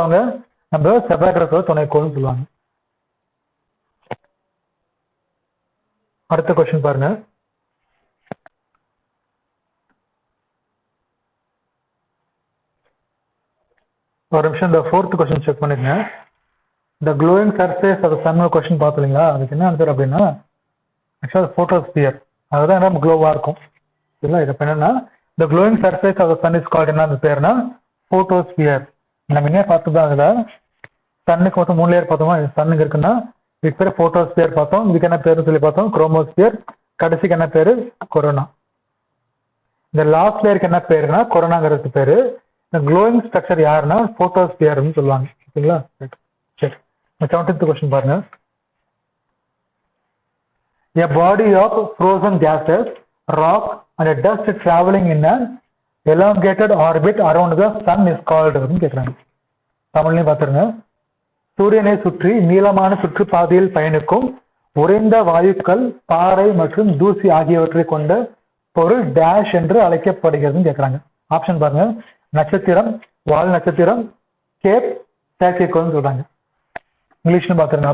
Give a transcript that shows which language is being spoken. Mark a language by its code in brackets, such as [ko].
[ta] அவங்க நம்ம செவ்வாய் கிரகத்தோட துணைக்கோள்னு சொல்லுவாங்க. அடுத்த கொஸ்டின் பாருங்க. ஒரு நிமிஷம் இந்த 4th கொஸ்டின் செக் பண்ணிக்கங்க. இந்த [en] glowing surface of the sun [ta] question பார்த்தீங்களா? அதுக்கு என்ன ஆன்சர் அப்படின்னா ஆக்சுவலா போட்டோஸ்பியர். அதுதான் நம்ம க்ளோவா இருக்கும். சரிங்களா? இது என்னன்னா [en] the glowing surface of the sun is called [ta] என்ன பேருனா போட்டோஸ்பியர். நம்ம என்ன பார்த்தோம்? அதுல சன்னுக்கு மொத்தம் 3 லேயர் பார்த்தோமா? சன்னுக்கு இருக்குன்னா இதுக்கு பேர் போட்டோஸ்பியர் பார்த்தோம். இதுக்கு என்ன பேருன்னு சொல்லி பார்த்தோம் குரோமோஸ்பியர். கடைசிக்கு என்ன பேரு? கொரோனா. இந்த லாஸ்ட் லேயருக்கு என்ன பேருனா கொரோனாங்கிறது பேரு. இந்த க்ளோயிங் ஸ்ட்ரக்சர் யாருன்னா போட்டோஸ்பியர்னு சொல்லுவாங்க. ஓகேங்களா? சரி, 17th கொஸ்டின் பாருங்க. [en] A body of frozen gases, rock and dust traveling in an elongated orbit around the sun is called [ta] அப்படின்னு கேட்குறாங்க. தமிழ்லையும் பார்த்துருங்க. சூரியனை சுற்றி நீளமான சுற்றுப்பாதையில் பயணிக்கும் உறைந்த வாயுக்கள், பாறை மற்றும் தூசி ஆகியவற்றை கொண்ட பொருள் டேஷ் என்று அழைக்கப்படுகிறதுன்னு கேட்குறாங்க. ஆப்ஷன் பாருங்க, நட்சத்திரம், வால் நட்சத்திரம், கேப், செயற்கைக்கோள்னு சொல்றாங்க. இங்கிலீஷ்னு பார்த்துருங்க.